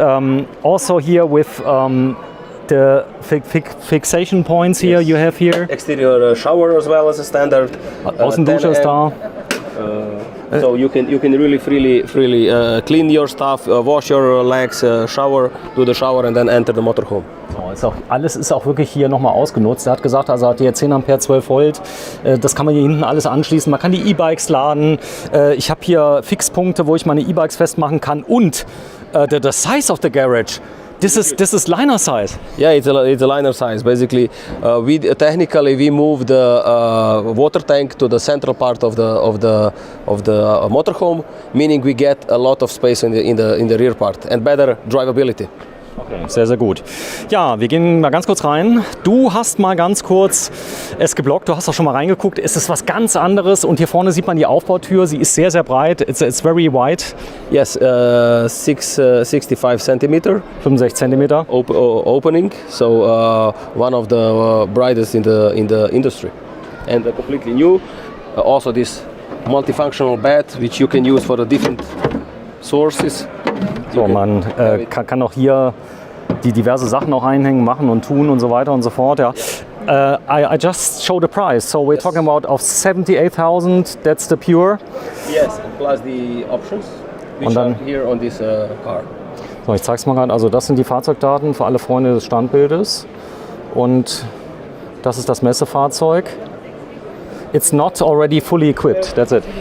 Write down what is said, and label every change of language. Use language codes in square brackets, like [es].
[en] And also here with the fixation points here you have here. Exterior shower as well as a standard. [de] Außendusche ist da. [en] So you can really freely clean your stuff, wash your legs, shower, do the shower and then enter the motorhome. [de] So, alles ist auch wirklich hier nochmal ausgenutzt. Er hat gesagt, also hat hier 10 Ampere, 12 Volt. Das kann man hier hinten alles anschließen. Man kann die E-Bikes laden. Ich habe hier Fixpunkte, wo ich meine E-Bikes festmachen kann. [en] Und the size of the garage. This is liner size. Yeah, it's a liner size. Basically, we move the water tank to the central part of the motorhome, meaning we get a lot of space in the rear part and better drivability. [de] Okay, sehr, sehr gut. Ja, wir gehen mal ganz kurz rein. Du hast mal ganz kurz es geblockt, du hast auch schon mal reingeguckt. Es ist was ganz anderes und hier vorne sieht man die Aufbautür. Sie ist sehr, sehr breit. [en] It's very wide. Yes, 65 centimeter. [de] 65 Zentimeter. [en] Opening, so one of the brightest in the industry. And completely new. Also this multifunctional bed, which you can use for the different sources. [de] So, man kann auch hier die diverse Sachen auch einhängen, machen und tun und so weiter und so fort. Ja. [en] I just showed the price, so we're talking about of 78,000. That's the pure. Yes, plus the options which are here on this car. [de] So, ich zeig's mal gerade. Also das sind die Fahrzeugdaten für alle Freunde des Standbildes und das ist das Messefahrzeug. [en] It's not already fully equipped, that's it?